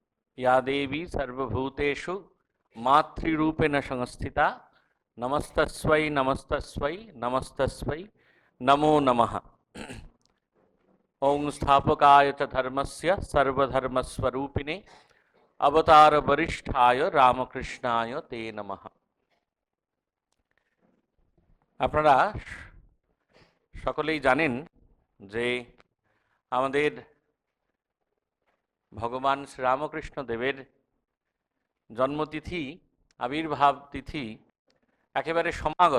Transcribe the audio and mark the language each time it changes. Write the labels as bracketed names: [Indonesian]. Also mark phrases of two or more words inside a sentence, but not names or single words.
[Sanskrit] या देवी सर्वभूतेषु मातृरूपेण संस्थिता नमस्तस्यै नमस्तस्यै नमस्तस्यै नमो नमः। ओं स्थापकाय च धर्मस्य सर्वधर्मस्वरूपिणे अवतार वरिष्ठाय रामकृष्णाय ते नमः। [Bangla] আপনারা সকলেই জানেন যে আমাদের ভগবান শ্রীরামকৃষ্ণ দেবের জন্মতিথি আবির্ভাব তিথি একেবারে সমাগত।